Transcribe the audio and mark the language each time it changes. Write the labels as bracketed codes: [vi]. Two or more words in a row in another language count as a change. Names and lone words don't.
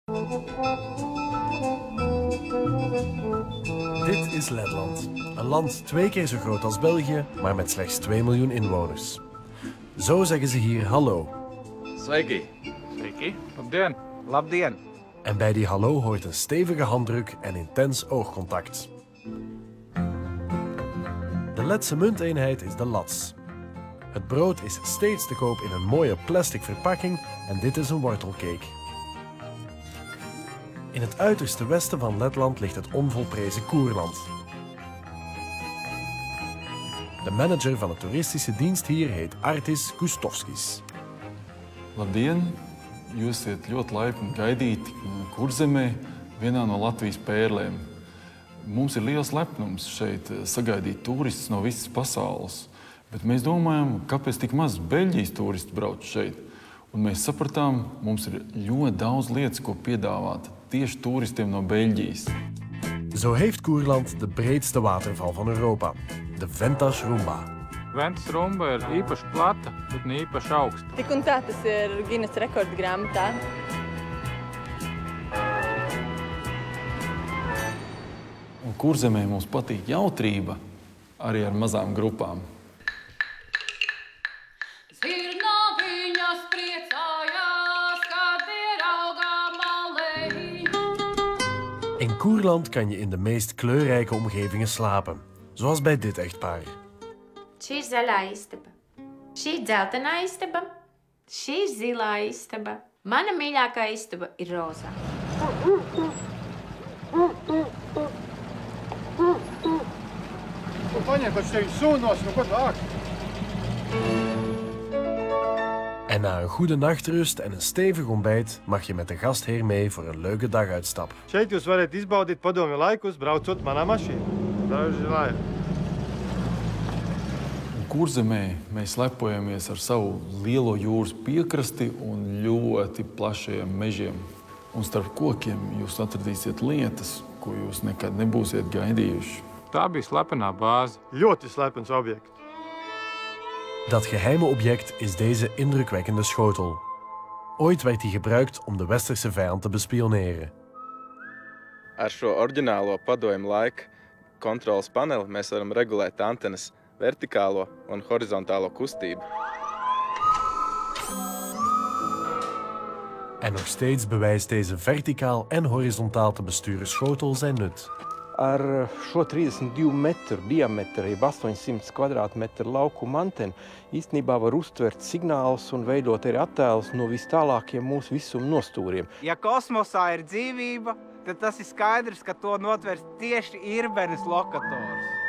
[nl] Dit is Letland. Een land 2 keer zo groot als België, maar met slechts 2 miljoen inwoners. Zo zeggen ze hier hallo. [lv] Sveiki. Sveiki. Labdien. Labdien. [nl] En bij die hallo hoort een stevige handdruk en intens oogcontact. De Letse munteenheid is de lats. Het brood is steeds te koop in een mooie plastic verpakking en dit is een wortelcake. In het uiterste westen van Letland ligt het onvolprezen Koerland. De manager van de toeristische dienst hier heet Artis Kustovskis. [lv] Labdien! Jūs esat ļoti laipni gaidīti Kurzemē, vienā no Latvijas pērlēm. Mums ir liels lepnums šeit sagaidīt turistus no visas pasaules, bet mēs domājam, kāpēc tik maz Beļģijas turistu brauc šeit. Un mēs sapratām, mums ir ļoti daudz lietas, ko piedāvāt tieši toeristiem no Beļģijas. [nl] Zo heeft Koerland de breedste waterval van Europa, de Ventasrumba. [lv] Ventasrumba ir īpaši plata, bet ne īpaši augsta. Tik un tā tas ir Guinness rekordu grāmatā. Un Kurzemē mums patīk jautrība arī ar mazām grupām. [nl] In Koerland kan je in de meest kleurrijke omgevingen slapen, zoals bij dit echtpaar. [lv] Šī ir zaļā istaba, šī ir dzeltenā istaba, šī ir zilā istaba. Mana mīļākā istaba ir rozā. [nl] En na een goede nachtrust en een stevig ontbijt mag je met de gastheer mee voor een leuke daguitstap. [lv] Šeit jūs varat izbaudīt padomju laikus, braucot manā mašīnā. Daži laimi. Kurzemē mēs lepojamies ar savu lielo jūras piekrasti un ļoti plašajiem mežiem. Un starp kokiem jūs atradīsiet lietas, ko jūs nekad nebūsiet gaidījuši. Tā bija slepenā bāze. Ļoti slepens objekts. [nl] Dat geheime object is deze indrukwekkende schotel. Ooit werd die gebruikt om de westerse vijand te bespioneren. [lv] Ar šo oriģinālo padomju laika kontroles paneli mēs varam regulēt antenas vertikālo un horizontālo kustību. [nl] En nog steeds bewijst deze verticaal en horizontaal te besturen schotel zijn nut. [lv] Ar šo 32 metru diametru, jeb 800 kvadrātmetru laukuma antenu, īstenībā var uztvert signālus un veidot arī attēlus no vis tālākiem mūsu visuma nostūriem. Ja kosmosā ir dzīvība, tad tas ir skaidrs, ka to notvers tieši Irbenes lokators.